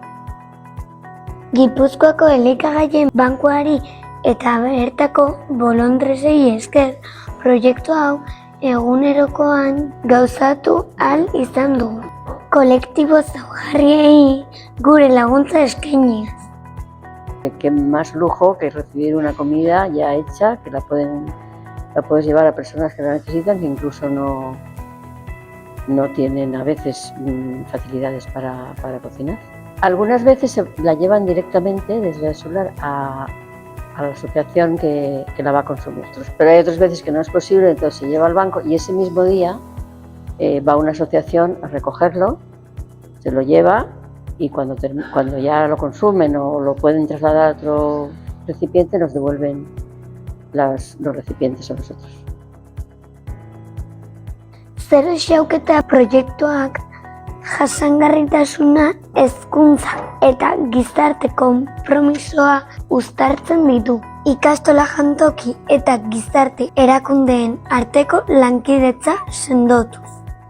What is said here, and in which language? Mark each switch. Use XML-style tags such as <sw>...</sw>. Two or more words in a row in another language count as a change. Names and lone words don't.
<eu>Gipuzkoako elikagaien bankuari eta bertako bolondresei esker proiektu hau egunerokoan gauzatu ahal izan dugu. Kolektibo zaurgarriei gure laguntza eskainiaz.</eu> <es>Qué más lujo que recibir una comida ya hecha, que la puedes llevar a personas que la necesitan, que incluso no tienen a veces facilidades para cocinar. Algunas veces la llevan directamente desde el solar a la asociación que la va a consumir. Pero hay otras veces que no es posible, entonces se lleva al banco y ese mismo día va una asociación a recogerlo, se lo lleva y cuando ya lo consumen o lo pueden trasladar a otro recipiente, nos devuelven los recipientes a nosotros.</es> <eu>Zer xauketa proiektuak jasangarritasuna, hezkuntza eta gizarte konpromisoa uztartzen ditu. Ikastola jantoki eta gizarte erakundeen arteko lankidetza sendotuz.</eu>